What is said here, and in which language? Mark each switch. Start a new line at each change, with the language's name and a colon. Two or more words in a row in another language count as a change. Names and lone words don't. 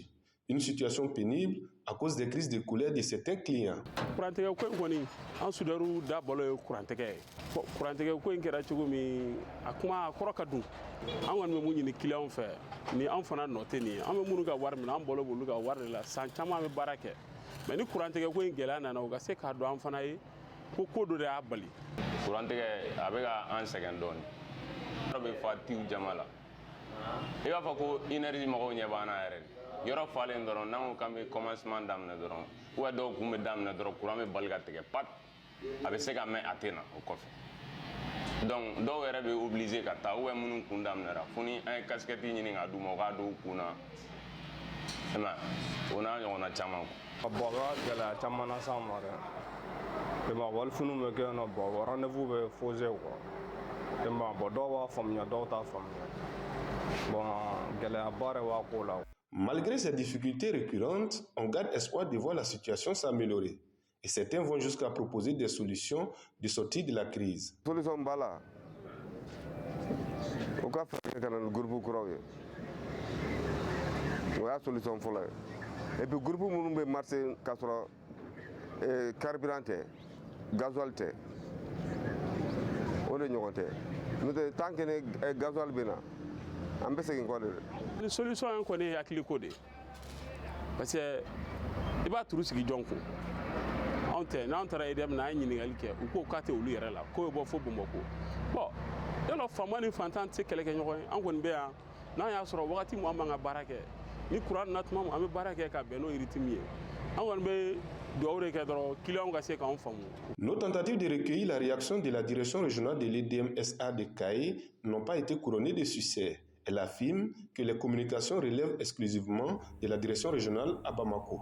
French: Une situation pénible à cause des crises de colère de certains clients.
Bambara: Mais ni courantege ko in gɛlɛya nana o ka se k'a dɔn an fana ye ko dɔ de y'a bali. Courantege a bɛ ka an sɛgɛn dɔɔni. Yɔrɔ bɛ fa tiw jama la. I b'a fɔ ko énergie mɔgɔw ɲɛ b'an na yɛrɛ de. Yɔrɔ falen dɔrɔn n'an ko k'an bɛ commencement daminɛ dɔrɔn
French: ou bien
Bambara: dɔw kun bɛ daminɛ dɔrɔn courant bɛ bali ka tigɛ pat a bɛ se ka mɛn a tɛ na o kɔfɛ. Donc dɔw yɛrɛ bɛ obligé ka taa
French: ou bien
Bambara: minnu kun daminɛra fo ni an ye casquette ɲini k'a d'u ma u k'a don u kun na. I m'a ye o n'a ɲɔgɔnna caman. Bɔgɔ gɛlɛya caman na s'an ma dɛ walifiniw bɛ kɛ yen nɔ bɔn rendez-vous bɛ
French: faussé quoi
Bambara: bɔn dɔw b'a faamuya dɔw t'a faamuya bon gɛlɛyaba de b'a ko la.
French: Malgré ces difficultés récurrentes, on garde espoir de voir la situation s'améliorer et certains vont jusqu'à proposer des solutions de sortie de la crise.
Bambara: Solution b'a la o ka fɛɛrɛ ka na ni groupe kuraw ye o y'a solution fɔlɔ ye.
French: Et puis
Bambara: groupe minnu bɛ marché k'a sɔrɔ carburant tɛ gasoil tɛ o de ɲɔgɔn tɛ n'o tɛ
French: tant que
Bambara: ni gasoil bɛ na an bɛ segin kɔ de dɛ. Ni solution in kɔni ye hakili ko de
French: parce que
Bambara: i b'a turu sigi jɔn kun anw tɛ n'anw taara EDM na an ye ɲininkali kɛ u ko k'a tɛ olu yɛrɛ la k'o bɛ bɔ fo Bamakɔ bon yalɔ faama ni fantan tɛ se kɛlɛ kɛ ɲɔgɔn ye an kɔni bɛ yan n'an y'a sɔrɔ wagati min an b'an ka baara kɛ.
French: Nos tentatives de recueillir la réaction de la direction régionale de l'EDM-SA de Caille n'ont pas été couronnées de succès. Elle affirme que les communications relèvent exclusivement de la direction régionale à Bamako.